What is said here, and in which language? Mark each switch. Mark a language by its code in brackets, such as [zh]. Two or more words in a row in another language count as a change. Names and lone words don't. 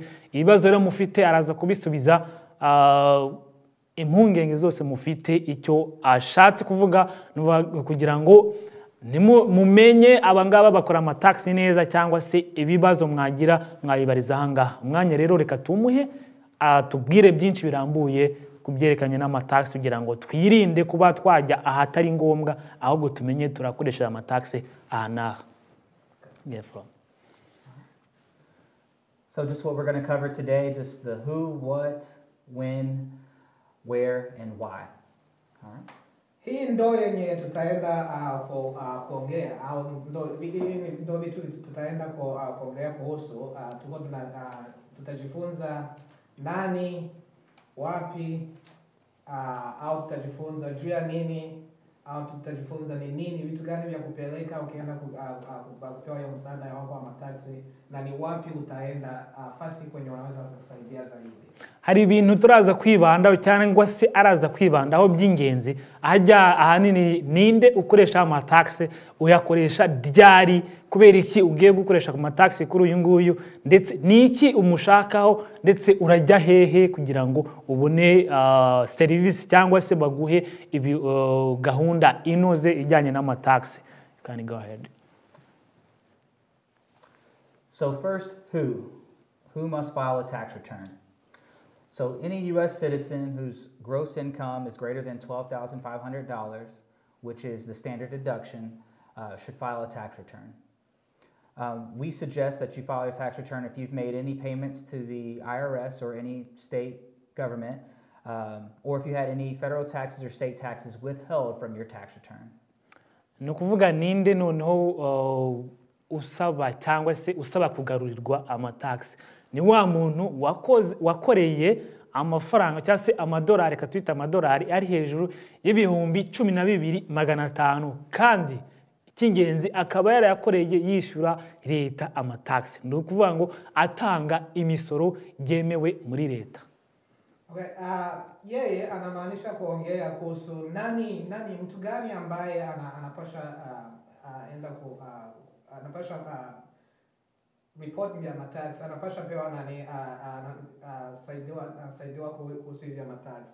[rw] Ibibazo rero mufite araza kubisubiza, impungenge zose mufite, icyo ashatse kuvuga kugira ngo mumenye abangaba bakora amataxi neza cyangwa se ibibazo mwagira mwayibariza ahangaha. Umwanya rero reka tumuhe atubwire byinshi birambuye kubyerekanye n'amataxi kugira ngo twirinde kuba twajya ahatari ngombwa, ahubwo tumenye turakoresha amataxi ahanaha. [en] So just what we're going to cover today, just the who, what, when, where, and why. All right. [sw] Hii ndo yenye tutaenda kuongea, au ndo vitu tutaenda kuongea kuhusu. Tutajifunza nani, wapi, au tutajifunza juu ya nini, au tutajifunza ni nini, vitu gani vya kupeleka ukienda kupewa hiyo msaada wa mataxi, na ni wapi utaenda fasi kwenye wanaweza kukusaidia zaidi. [rw] Hari ibintu turaza kwibandaho cyangwa se araza kwibandaho by'ingenzi. Ahanini ninde ukoresha amataxi, uyakoresha ryari kubera iki ugiye gukoresha ku mataxi kuri uyu nguyu ndetse niki umushakaho ndetse urajya hehe kugira ngo ubone service cyangwa se baguhe ibi gahunda inoze ijyanye n'amataxi. [en] You can go ahead. So first, who must file a tax return? So any U.S. citizen whose gross income is greater than $12,500, which is the standard deduction, should file a tax return. We suggest that you file a tax return if you've made any payments to the IRS or any state government, or if you had any federal taxes or state taxes withheld from your tax return. [rw] No kuvuga ninde noneho usaba cyangwa se usaba kugarurirwa amataxi ni wa muntu wakoreye amafaranga cyangwa se amadolari katwita amadolari ari hejuru y'ibihumbi 12,500 kandi ikingenzi akaba yarayakoreye yishyura leta amataxi no kuvuga ngo atanga imisoro yemewe muri leta. [sw] Okay, yeye anamaanisha kuongea kuhusu nani mtu gani ambaye anapasha enda ku anapasha report ya matax, anapasha pewa nani saidiwa kuhusu ya matax.